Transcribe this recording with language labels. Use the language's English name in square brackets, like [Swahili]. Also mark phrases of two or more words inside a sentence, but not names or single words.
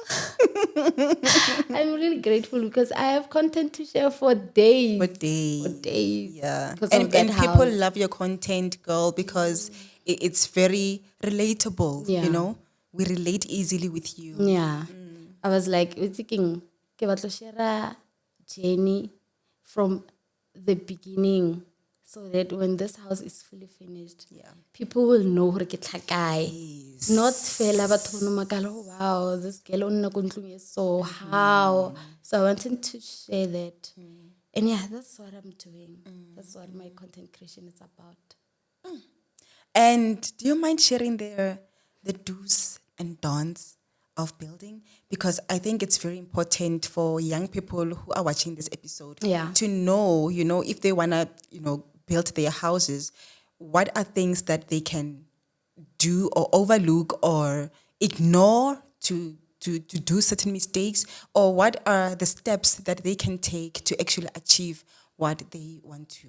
[English] I'm really grateful because I have content to share for days. For days. For days. Yeah. Because of that And people house. love your content, girl, because it's very relatable, you Yeah. know? We relate easily with you. Yeah. I was like, we're thinking, [Southern Sotho] ke batla [English] share a journey from the beginning so that when this house is fully finished, people will know [Southern Sotho] hore ke tlhakae. Not fela batho ba no makala, [English] oh, wow, this girl [Southern Sotho] o nna ko ntlong e [English] so how. So I wanted to share that. And yeah, that's what I'm doing. That's what my content creation is about. And do you mind sharing the do's and don'ts of building? Because I think it's very important for young people who are watching this episode to know, you know, if they want to, you know, build their houses, what are things that they can do or overlook or ignore to do certain mistakes, or what are the steps that they can take to actually achieve what they want to?